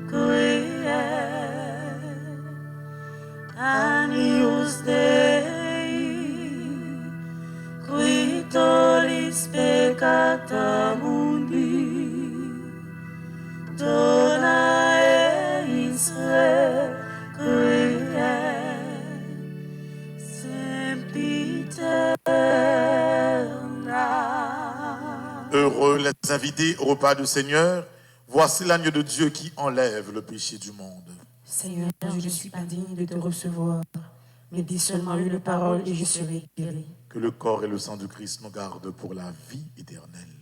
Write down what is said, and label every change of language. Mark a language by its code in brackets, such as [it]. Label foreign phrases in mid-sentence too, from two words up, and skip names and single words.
[la] Agnus Dei, qui tollis peccata mundi, dona eis requiem, sempiterna. [fr] Heureux les invités au repas du Seigneur. Voici l'agneau de Dieu qui enlève le péché du monde. Seigneur, je ne suis pas digne de te recevoir, mais dis seulement une parole et je serai guéri. Que le corps et le sang du Christ nous gardent pour la vie éternelle.